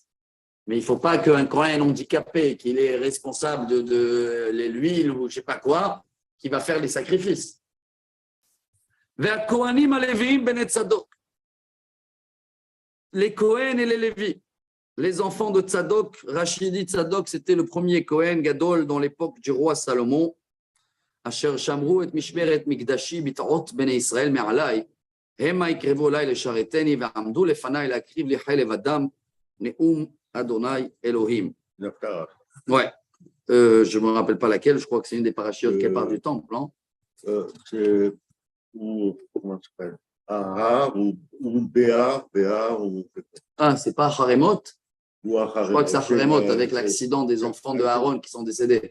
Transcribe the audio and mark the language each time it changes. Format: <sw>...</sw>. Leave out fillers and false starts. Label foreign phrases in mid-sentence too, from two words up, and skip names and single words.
<fr>Mais il ne faut pas qu'un Kohen handicapé, qu'il est responsable de l'huile ou je ne sais pas quoi, qui va faire les sacrifices. Les Kohen et les Lévis, les enfants de Tzadok, Rachid dit Tzadok, c'était le premier</fr> <he>כהן גדול</he> <fr>dans l'époque du roi Salomon.</fr> <he>אשר שמרו את משמרת מקדשי בתעות בני ישראל מעליי, המה יקרבו אליי לשרתני ועמדו לפניי להקריב לי חלב אדם, נאום אדוני אלוהים.</he> <fr>Ouais, je ne me rappelle pas laquelle, je crois que c'est une des parachiotes qui part du temple. Hein? C'est comment ça s'appelle? Ahar ou Béar ou... Ah, c'est pas Haremot? Je crois que c'est Haremot avec l'accident des enfants de Aaron qui sont décédés.</fr>